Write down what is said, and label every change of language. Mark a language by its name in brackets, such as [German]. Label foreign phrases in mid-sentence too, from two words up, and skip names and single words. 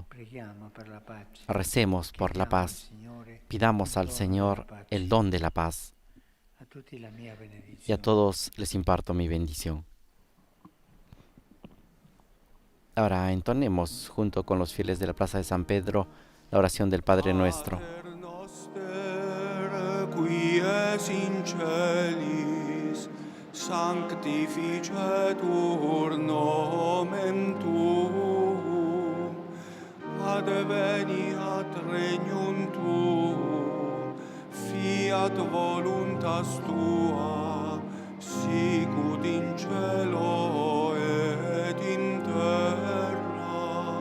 [Spanish] Recemos por la paz, pidamos al Señor el don de la paz, y a todos les imparto mi bendición. Ahora entonemos junto con los fieles de la Plaza de San Pedro la oración del Padre Nuestro. [Latin] Sanctificetur nomen tuum, adveniat regnum tuum, fiat voluntas tua, sicut in cielo et in terra.